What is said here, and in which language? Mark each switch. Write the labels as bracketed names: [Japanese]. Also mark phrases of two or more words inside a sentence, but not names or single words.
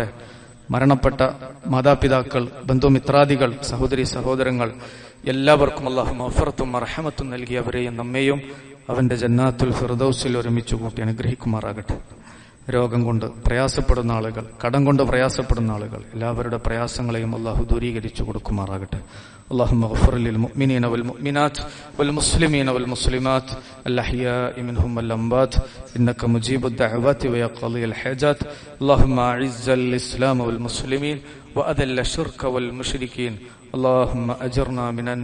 [Malayalam] മരണപ്പെട്ട മാതാപിതാക്കൾ, ബന്ധുമിത്രാദികൾ, സഹോദരി സഹോദരങ്ങൾ എല്ലാവർക്കും അല്ലാഹു മഗ്ഫിറത്തും റഹ്മത്തും നൽകിയവരെയും നമ്മെയും അവന്റെ ജന്നാത്തുൽ ഫിർദൗസിൽ ഒരുമിച്ച് കൂട്ടി അനുഗ്രഹിക്കുമാറാകട്ടെ. രോഗം കൊണ്ട് പ്രയാസപ്പെടുന്ന ആളുകൾ, കടം കൊണ്ട് പ്രയാസപ്പെടുന്ന ആളുകൾ, എല്ലാവരുടെ പ്രയാസങ്ങളെയും അല്ലാഹു ദൂരീകരിച്ചു കൊടുക്കുമാറാകട്ടെ. [Arabic] اللهم اغفر للمؤمنين والمؤمنات والمسلمين والمسلمات الأحياء منهم والأموات إنك مجيب الدعوات ويقضي الحاجات. اللهم أعز الإسلام والمسلمين وأذل الشرك والمشركين. اللهم أجرنا من النار.